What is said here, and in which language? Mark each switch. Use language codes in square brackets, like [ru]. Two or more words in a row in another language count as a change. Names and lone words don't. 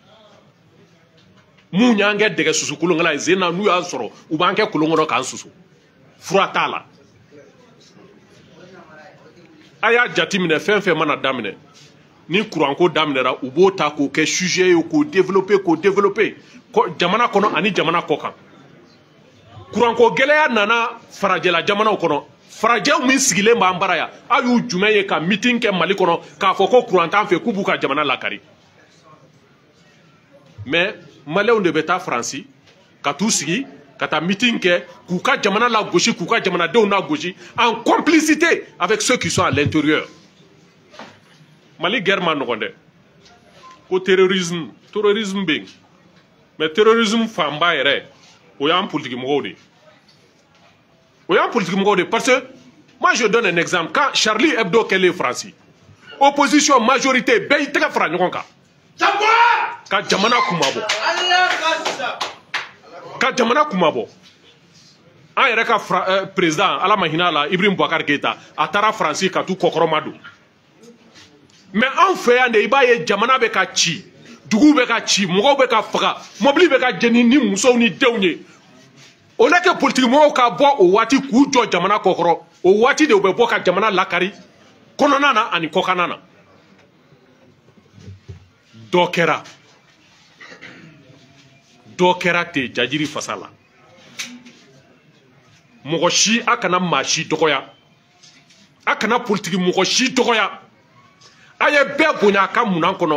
[bm] mun y'an kɛ dɛgɛ susu kolonkala ye sen na n'u y'an sɔrɔ u b'an kɛ kolon kɔnɔ k'an susu fura t'a la a y'a jateminɛ fɛn fɛn mana daminɛ ni kuranko daminɛra u b'o ta k'o kɛ sujet ye k'o développer jamana kɔnɔ ani jamana kɔ kan kuranko gɛlɛya nana farajɛla jamanaw kɔnɔ farajɛw min sigilen b'an bara yan aw y'u jumɛn ye ka meeting kɛ Mali kɔnɔ k'a fɔ ko kuran t'an fɛ k'u b'u ka jamana lakari mais maliyɛnw de bɛ taa Faransi ka t'u sigi ka taa meeting kɛ k'u ka jamana lagosi k'u ka jamanadenw lagosi [fr] en complicité avec ceux qui sont à l'intérieur [bm] Mali guerre ma nɔgɔn dɛ ko terrorisme bɛ yen mais terrorisme fanba yɛrɛ o y'an politique mɔgɔw de ye o y'an politique mɔgɔw de ye [fr] parce que moi je donne un exemple quand [bm] Charlie Hebdo kɛlen Faransi opposition majorité bɛɛ y'i tɛgɛ fara ɲɔgɔn kan ka jamana kumabɔ an yɛrɛ ka président ala ma hinɛ a la Ibrahim Boubacar Keïta a taara Faransi ka t'u kɔkɔrɔma don mais anw fɛ yan de i b'a ye jamana bɛ ka ci duguw bɛ ka ci mɔgɔw bɛ ka faga mobili bɛ ka jeni ni musow ni denw ye [fr] au lieu que [bm] politique mɔgɔw ka bɔ o waati k'u jɔ jamana kɔkɔrɔ o waati de u bɛ bɔ ka jamana lakari kɔnɔna na ani kɔkanna na dɔ kɛra ten jajiri fasa la mɔgɔ si a kana maa si dɔgɔya a kana politiki mɔgɔ si dɔgɔya a ye bɛɛ bonya a ka munan kɔnɔ